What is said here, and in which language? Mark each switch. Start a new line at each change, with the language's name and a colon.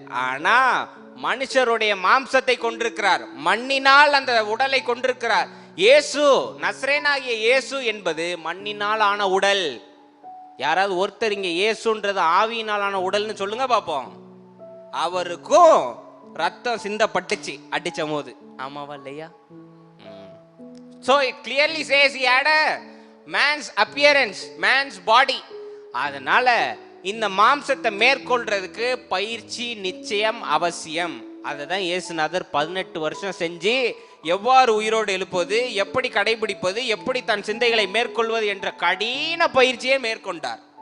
Tamil: ஆனா மனுஷருடைய மாம்சத்தை கொண்டிருக்கிறார், மண்ணினால் அந்த உடலை கொண்டிருக்கிறார். இயேசு, நசரேனாகிய இயேசு என்பது மண்ணினால் ஆன உடல். யாராவது ஒருத்தர் இங்க இயேசுன்றது ஆவியினால் ஆன உடல்னு சொல்லுங்க பாப்போம். அவருக்கும் ரத்தம் சிந்தப்பட்டுச்சு அடிச்ச போது, ஆமாவா இல்லையா?
English: So it clearly says he had a man's appearance, man's body.
Tamil: அதனால இந்த மாம்சத்தை மேற்கொள்றதுக்கு பயிற்சி நிச்சயம் அவசியம். அதை தான் இயேசுநாதர் 18 வருஷம் செஞ்சு எவ்வாறு உயிரோடு எழுப்பது, எப்படி கடைபிடிப்பது, எப்படி தன் சிந்தைகளை மேற்கொள்வது என்ற கடின பயிற்சியை மேற்கொண்டார்.